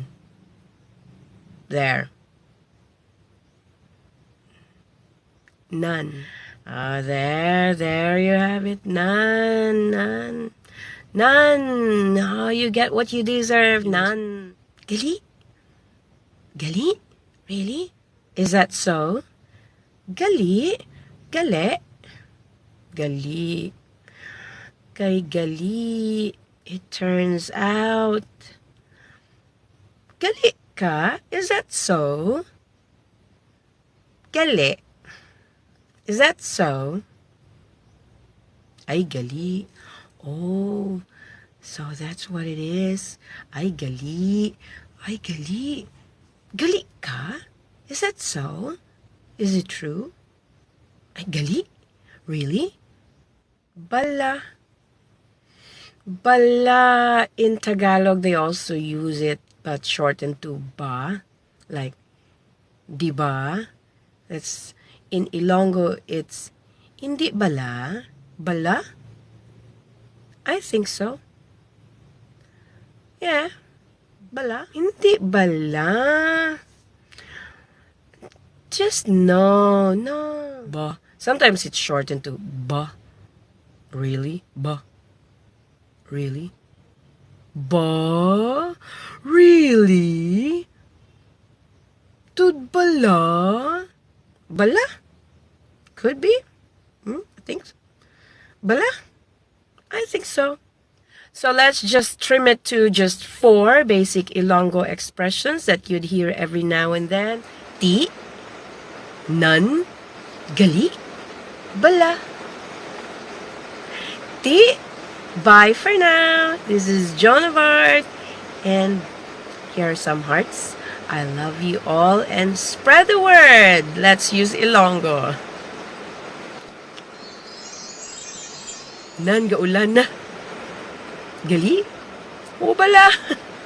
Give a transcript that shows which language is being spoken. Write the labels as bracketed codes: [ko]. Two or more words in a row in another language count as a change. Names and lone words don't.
[en] There. None. There you have it. None. Oh, you get what you deserve. None. Gali? Really? Is that so? [hil] Gali? Gale? Gali. Kay gali. [en] It turns out. [hil] Gali ka? [en] Is that so? Gali. Is that so? [hil] Ay gali. [en] Oh, so that's what it is. [hil] Ay gali. Gali ka? [en] Is that so? Is it true? [hil] Ay gali? Really? Bala. Bala. [en] In Tagalog, they also use it, but shortened to ba. Like, [tl] di ba? [en] That's, in Ilonggo, it's, [hil] hindi bala? Bala? [en] I think so. Yeah. [hil] Bala? Hindi bala. [en] Just no. Ba. Sometimes it's shortened to ba. Really? Ba. Really? Ba? Really? [hil] Tud bala? Bala? [en] Could be. I think so. Bala? I think so. So let's just trim it to just 4 basic Ilonggo expressions that you'd hear every now and then. [hil] Ti, none, gali, bala. Ti, [en] bye for now. This is Joan of Art. And here are some hearts. I love you all and spread the word. Let's use Ilonggo. [hil] Nan gaulan na. Gali? O bala?